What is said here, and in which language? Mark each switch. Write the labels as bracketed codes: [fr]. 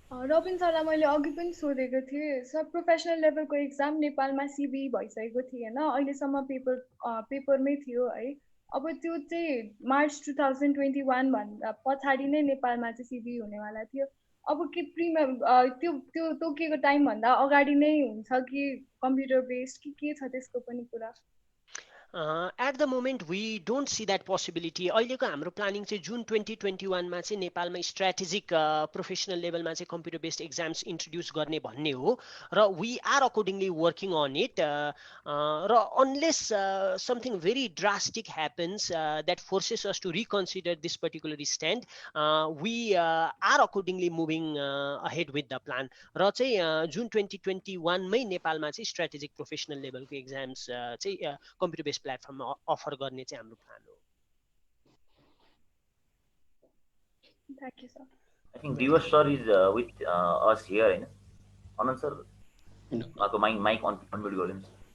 [ne] रबिन सरलाई मैले अघि पनि सोधेको थिएँ, सर प्रोफेसनल लेभलको एक्जाम नेपालमा CBE भइसकेको थिएन, अहिलेसम्म पेपरमै थियो है। अब त्यो चाहिँ मार्च 2021 भन्दा पछाडि नै नेपालमा चाहिँ सिबी हुनेवाला थियो। अब के त्यो त्यो तोकिएको टाइम भन्दा अगाडि नै हुन्छ कि कम्प्युटर बेस्ड कि के छ त्यसको पनि कुरा? [en] At the moment, we don't see that possibility. [ne] अहिलेको हाम्रो प्लानिङ चाहिँ जुन 2021 मा चाहिँ नेपालमा स्ट्रेटेजिक प्रोफेसनल लेभलमा चाहिँ कम्प्युटर बेस्ड एक्जाम्स इन्ट्रोड्युस गर्ने भन्ने हो र [en] we are accordingly working on it र unless something very drastic happens that forces us to reconsider this particular stand we are accordingly moving ahead with the plan [ne] र चाहिँ जुन 2021 मै नेपालमा चाहिँ स्ट्रेटेजिक प्रोफेसनल लेभलको एक्जाम्स चाहिँ कम्प्युटर बेस्ड प्लेटफर्ममा अफर गर्ने चाहिँ हाम्रो प्लान हो। [en] Thank you, sir. I think Divas sir is with us here, [ne] हैन? [en] Anand sir, आपको mic on unmute [ne] गरिदिनुस्।